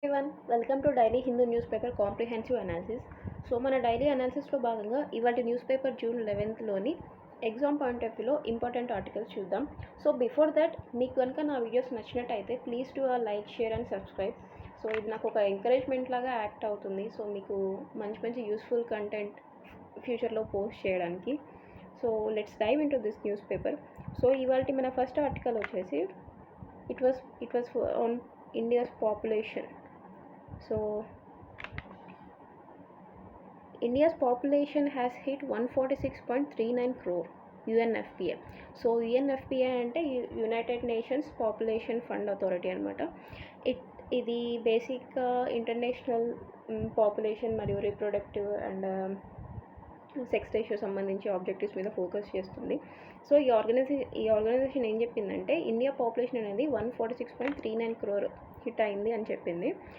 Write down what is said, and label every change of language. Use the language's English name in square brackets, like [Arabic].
[English] everyone, welcome to Daily Hindu Newspaper Comprehensive Analysis. [Telugu] So మన daily అనాలిసిస్లో భాగంగా ఇవాళ news paper June 11లోని exam point of వ్యూలో important articles చూద్దాం. [English] so before that [Telugu] మీకు కనుక నా వీడియోస్ నచ్చినట్టయితే [English] Please to like, share and subscribe. [Telugu] So ఇది నాకు ఒక ఎంకరేజ్మెంట్ లాగా యాక్ట్ అవుతుంది. సో మీకు మంచి మంచి యూస్ఫుల్ కంటెంట్ ఫ్యూచర్లో పోస్ట్ చేయడానికి. [English] So let's dive into this news paper. So [Telugu] ఇవాళ మన [English] first article [Telugu] వచ్చేసి [English] It was on India's population. So India's population has hit 146.39 crore UNFPA. [Telugu] So UNFPA అంటే United nations population fund authority అనమాట. ఇది basic international population మరియు reproductive and sex ratio సంబంధించి objectives మీద focus చేస్తుంది. సో ఈ organisation ఏం చెప్పిందంటే ఇండియా పాపులేషన్ అనేది 146.39 crore హిట్ అయింది అని చెప్పింది.